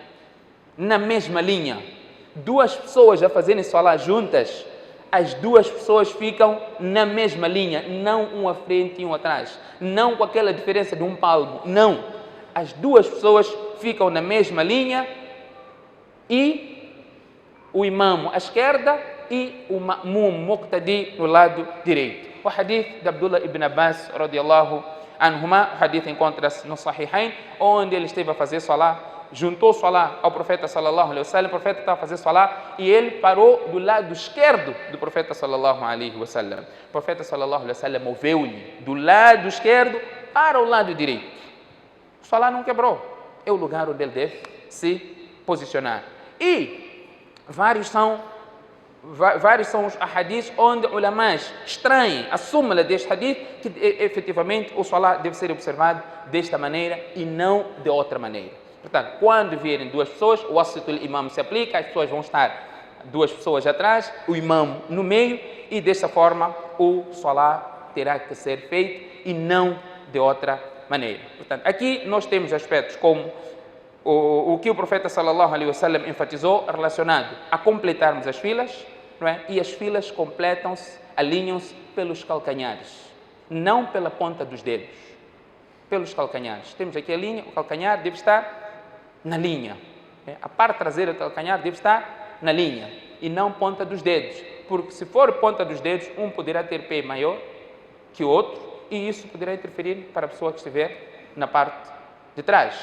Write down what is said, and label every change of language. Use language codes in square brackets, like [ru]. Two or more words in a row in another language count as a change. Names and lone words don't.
[pt] Duas pessoas a fazerem salat juntas, as duas pessoas ficam na mesma linha, não um à frente e um atrás, não com aquela diferença de um palmo, não. As duas pessoas ficam na mesma linha e o imam à esquerda e o [ar] مأموم مقتدي [pt] no lado direito. O hadith de Abdullah ibn Abbas [ar] رضي الله عنهما, [pt] o hadith encontra-se no Sahihain, onde ele esteve a fazer salat, juntou salat ao profeta [ar] صلى الله عليه وسلم. [pt] O profeta estava a fazer salat e ele parou do lado esquerdo do profeta [ar] صلى الله عليه وسلم. [pt] O profeta [ar] صلى الله عليه وسلم [pt] moveu-lhe do lado esquerdo para o lado direito. O salat não quebrou, é o lugar onde ele deve se posicionar. E vários são os hadiths onde ulamás extraem a súmula deste hadith, que efetivamente o salat deve ser observado desta maneira e não de outra maneira. Portanto, quando vierem duas pessoas, o [ar] وسطوا الإمام [pt] se aplica, as pessoas vão estar duas pessoas atrás, o imam no meio, e desta forma o salat terá que ser feito e não de outra maneira. Portanto, aqui nós temos aspectos como o que o profeta [ar] صلى الله عليه وسلم [pt] enfatizou relacionado a completarmos as filas, não é? E as filas completam-se, alinham-se pelos calcanhares, não pela ponta dos dedos, pelos calcanhares. Temos aqui a linha, o calcanhar deve estar na linha, a parte traseira do calcanhar deve estar na linha e não ponta dos dedos, porque se for ponta dos dedos, um poderá ter pé maior que o outro e isso poderá interferir para a pessoa que estiver na parte de trás.